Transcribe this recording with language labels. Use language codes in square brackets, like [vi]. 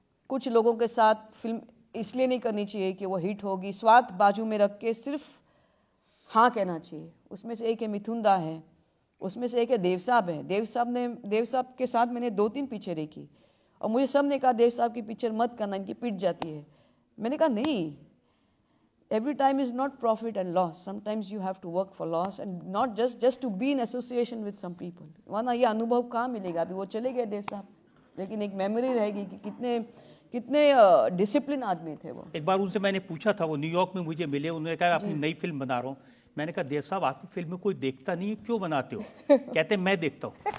[hi] कुछ लोगों के साथ फिल्म इसलिए नहीं करनी चाहिए कि वो हिट होगी, स्वार्थ बाजू में रख के सिर्फ हाँ कहना चाहिए। उसमें से एक है मिथुन दा है, उसमें से एक है देव साहब है। देव साहब के साथ मैंने 2-3 पिक्चरें की और मुझे सब ने कहा देव साहब की पिक्चर मत करना, इनकी पिट जाती है। मैंने कहा नहीं, [en] every time is not profit and loss. Sometimes you have to work for loss and not just to be in association with some people. [hi] वरना ये अनुभव कहाँ मिलेगा? अभी वो चले गए देव साहब, लेकिन एक मेमोरी रहेगी कि कितने डिसिप्लिन आदमी थे वो। एक बार उनसे मैंने पूछा था, वो न्यूयॉर्क में मुझे मिले, उन्होंने कहा अपनी नई फिल्म बना रहा हूँ। मैंने कहा देव साहब आपकी फिल्म में कोई देखता नहीं है, क्यों बनाते हो? कहते मैं देखता हूँ।